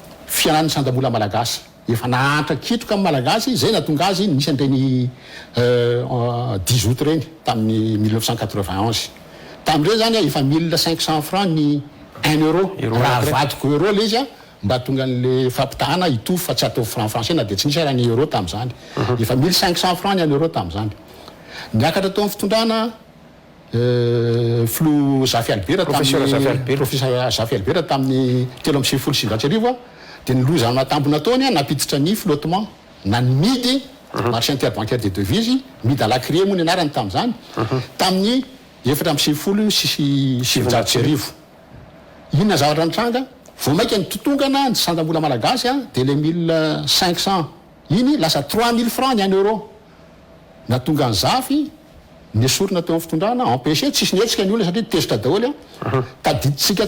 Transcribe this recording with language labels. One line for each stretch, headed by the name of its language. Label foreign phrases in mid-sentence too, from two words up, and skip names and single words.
Malagasy: fianan'ny sandam-bola malagasy efa nahantra kitroka amin'ny malagasy zay natonga azy nisy an'ireny 10 août reny tamin'ny 1991 tamin'ireny zany efa 1500 francs ny 1 euro raha vadiko euro le izy a mba tonga an'le fampitahana itovy fa tsy atao
French: franc français
Malagasy: na dia tsy nisy raha ny euro tamin'izany efa 1500 francs ny 1 euro tamin'izany niakatra tao amin'ny fitondrana Flou Zafy Albera professeur Zafy Albera tamin'ny 3 dia niloza anatambona taony napiditra ny flottement na midy
French: marché interbancaire des devises
Malagasy: midy
French: à la criée
Malagasy: moa ny anarany tamin'izany tamin'ny 4 inona zavatra nitranga vao maika ny totongana ny sandam-bola malagasy dia le 1500 iny lasa 3000 francs ny 1 euro natonga ny Zafy nesorina teo amin'ny fitondrana empêché tsisy nietsika ny olona satria tezitra daholo tadiditsika